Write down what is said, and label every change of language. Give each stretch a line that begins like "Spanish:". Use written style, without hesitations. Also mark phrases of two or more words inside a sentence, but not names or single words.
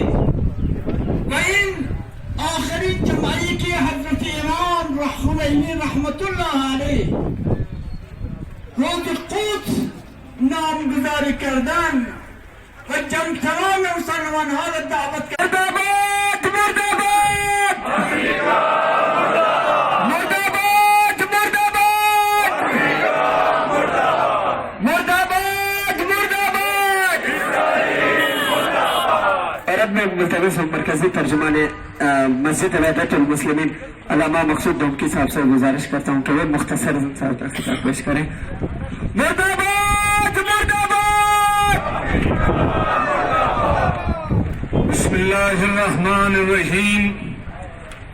Persian: و این آخرین جمعی که حضرت امام خمینی رحمت الله علیه روز قدس نامگذاری کردن و جمعتران مسلمان ها را دعوت کردن. مرداباد مرداباد آمریکا مرداباد مرداباد آمریکا مرداباد مرداباد اسرائیل مرداباد.
Urdu: عرب میں ملتوس مرکزی ترجمان مسجد وحدت المسلمین علامہ مقصود ڈومکی صاحب سے گزارش کرتا ہوں کہ وہ مختصر خطاب پیش کریں. مردہ باد مردہ باد.
Arabic: बिस्मिल्लाहिर्रहमानिर्रहीम।